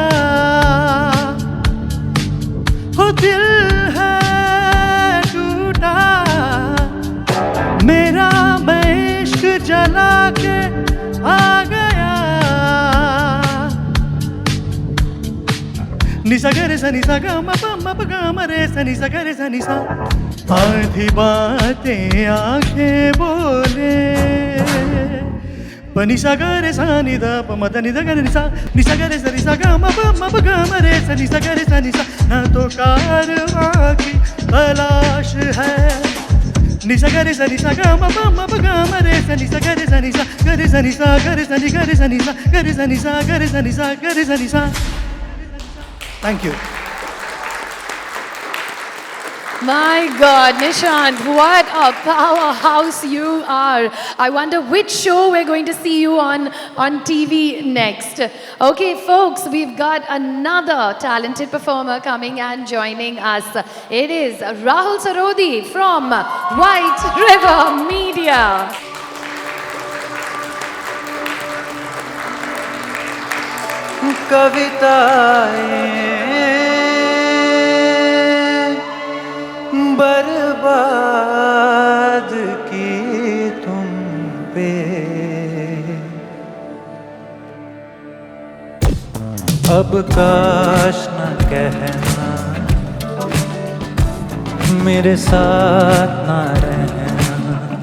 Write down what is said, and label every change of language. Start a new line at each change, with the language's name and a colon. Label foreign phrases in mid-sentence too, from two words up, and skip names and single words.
Hindi: हो दिल है टूटा मेरा, मैं इश्क जला के आ गया। निसा गरे सा निसा गा म प म प गा म रे सा निसा गरे सा निसा। आधी बातें आंखें बोले, प निसा गरे सा नि दा प म द नि द ग निसा। निसा गरे सा निसा गा म प गा म रे सा निसा गरे सा निसा। ना तो कारवां की तलाश है, निसा गरे सा निसा गा म प गा म रे सा निसा गरे सा निसा। गरे सा निसा गरे सा नि गरे सा निसा, गरे सा निसा गरे सा निसा, गरे सा निसा।
English: Thank you. My God, Nishant, what a powerhouse you are. I wonder which show we're going to see you on TV next. Okay, folks, we've got another talented performer coming and joining us. It is Rahul Sarodi from White River Media.
Hindi: कविताएं बर्बाद की तुम पे, अब काश न कहना मेरे साथ न रहना।